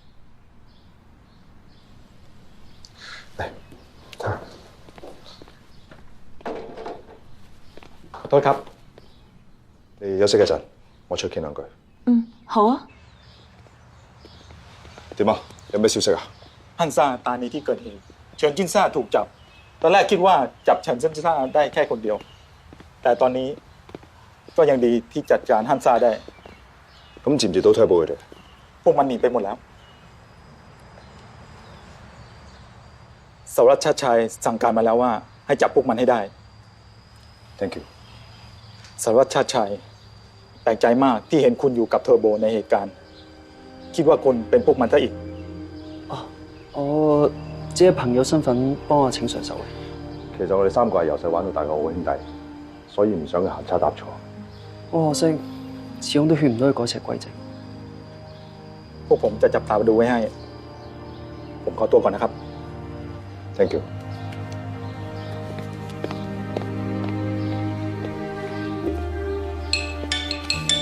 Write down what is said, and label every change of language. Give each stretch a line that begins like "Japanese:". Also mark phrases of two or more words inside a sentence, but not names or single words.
Cantonese: 嚟，睇下。多謝。你休息一陣，我出去傾兩句。嗯，好啊。點啊？有咩消息啊？
Thai: ฮันซ่าตายในที่เกิดเหตุเฉินจินซ่าถูกจับตอนแรกคิดว่าจับเฉินจินซ่าได้แค่คนเดียวแต่ตอนนี้ก็ยังดีที่จัดการฮันซ่าได้
Cantonese: 咁接唔接到推報佢哋？
Thai: พวกมันหนีไปหมดแล้วสารวัตรชาติชัยสั่งการมาแล้วว่าให้จับพวกมันให้ได้
English: Thank you
Thai: สารวัตรชาติชัยแปลกใจมากที่เห็นคุณอยู่กับเทอร์โบในเหตุการณ์คิดว่าคุณเป็นพวกมันซะอีก
Cantonese: 我只係朋友身份幫阿請 Sir 手嘅。其實我哋三個係由細玩到大嘅好兄弟，所以唔想佢行差踏錯。好可惜，始終都勸唔到佢改邪歸正。
Thai: พวกผมจะจับตาดูไว้ให้ผมขอตัวก่อนนะครับ
English: Thank you เ